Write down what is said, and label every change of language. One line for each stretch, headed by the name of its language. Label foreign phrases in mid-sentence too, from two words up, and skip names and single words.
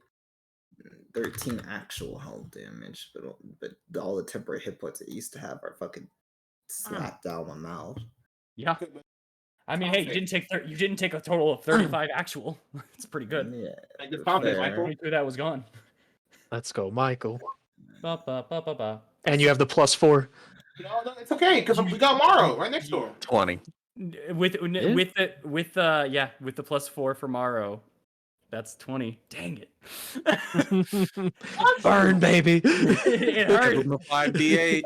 English: take 13 actual health damage, but all the temporary hit points I used to have are fucking slapped down my mouth. Yeah. I mean, hey, you didn't take a total of 35 actual. It's pretty good. Yeah. Good confidence, fair. Michael. 22 that was gone. Let's go, Michael. Ba, ba, ba, ba, ba. And you have the +4. No, it's okay because we got Morrow right next door. 20. With the +4 for Morrow, that's 20. Dang it! Burn, baby. It hurts. Give him a 5d8.